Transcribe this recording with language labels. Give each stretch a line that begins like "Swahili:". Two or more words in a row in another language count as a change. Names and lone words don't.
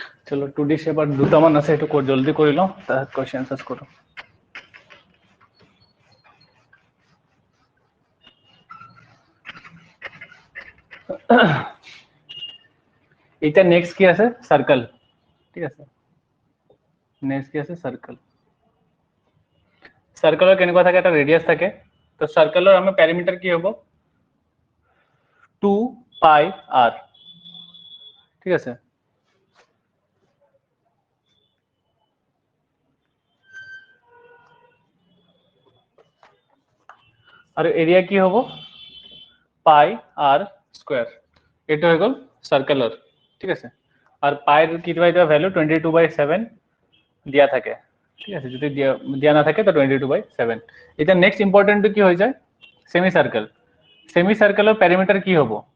Assamese: চলো 2D শেপ আর দুটামান আছে একটু জলদি কৰি লওঁ তাৰ
English: question answer
Assamese: করো এটা নেক্সট কি আছে সার্কেল ঠিক আছে নেক্সট কি আছে সার্কেল সার্কেলৰ কেনেকুৱা থাকে এটা ৰেডিয়াস থাকে তো সার্কেলৰ আমাৰ প্যাৰামিটাৰ কি হ'ব 2
English: pi r
Assamese: ঠিক আছে আর এরিয়া কি হ'ব পাই r স্কয়ার এটা হয়ে গেল সার্কেলৰ ঠিক আছে আর পাইর কি দিবা ভ্যালু 22/7 দিয়া থাকে ঠিক আছে যদি দিয়া না থাকে তো 22/7 এটা
English: next important
Assamese: কি হয়ে যায়
English: semi circle
Assamese: প্যারামিটার কি হবো